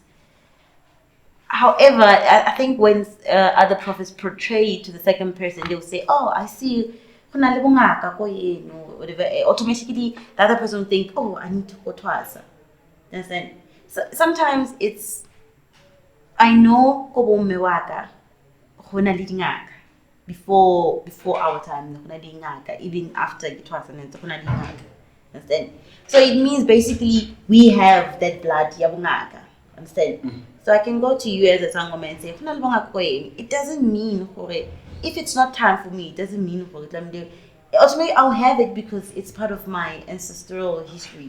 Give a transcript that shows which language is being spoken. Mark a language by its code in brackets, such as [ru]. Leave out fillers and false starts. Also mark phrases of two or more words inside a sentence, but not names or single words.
[en] However, I think when other prophets portray it to the second person, they'll say, "Oh, I see, or whatever." Automatically, the other person will think, "Oh, I need to Ukuthwasa." Understand? So sometimes it's, I know [st] kobo mewaka, hona le dingaka [en] before our time, [st] hona le dingaka, [en] even after Ukuthwasa, [st] hona le dingaka. [en] Understand? So it means basically we have that blood yabungaka. Understand? So I can go to you as a Sangoma and say, it doesn't mean if it's not time for me, it doesn't mean ultimately I'll have it because it's part of my ancestral history.